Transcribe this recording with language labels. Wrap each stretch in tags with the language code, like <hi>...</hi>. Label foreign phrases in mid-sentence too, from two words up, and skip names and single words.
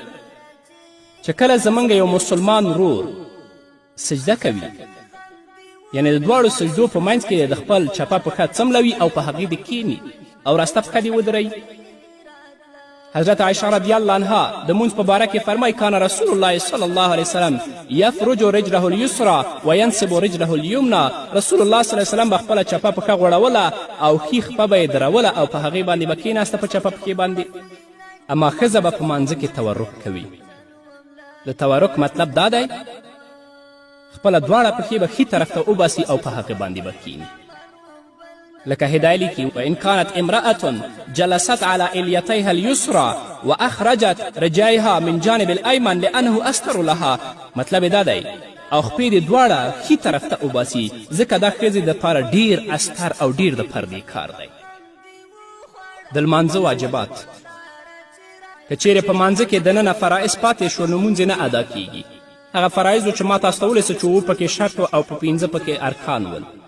<ps>چې کله زموږ یو مسلمان ورور سجده کوي، یعنې د دواړو سجدو په منځ کې د خپل چپه پښه څملوي او په هغې دې کښېني او راسته پښه دې ودروي.</ps> <ar>حضرت عایشه رضی الله عنها</ar> <ps>د مونځ په باره کې فرمایي:</ps> <ar>کان رسول الله صلی الله علیه وسلم یفرج رجله الیسرا وینصب رجله الیمنا. رسول الله صلی الله علیه وسلم</ar> <ps>به خپله چپه پښه غوړوله او ښي خپه به یې دروله او په هغې باندې به کښېناسته په چپه پښې باندې. اما ښځه به په مانځه کې تورک کوي. د تورک مطلب دا دی خپله دواړه پښې به ښي طرف ته وباسي او په هغې باندې به کښېني. لکه هدایه لیکي:</ps> <ar>وان كانت امرأة جلست على الیتیها اليسرى واخرجت رجایها من جانب الایمن لانه استر لها.</ar> <ps>مطلب دا دی او خپې دې دواړه ښي طرف ته وباسي، ځکه دا ښځې دپاره ډیر استر او ډیر د پردې کار دی. د لمانځه واجبات: که چیرې په مانځه کې دننه فرایض پاتې شو نو مونځ نه ادا کیږي. هغه فرایضو چې ما تاسو ته ولیسه چې 7 پکې شرط او په 5 پکې ارکان ول.</ps>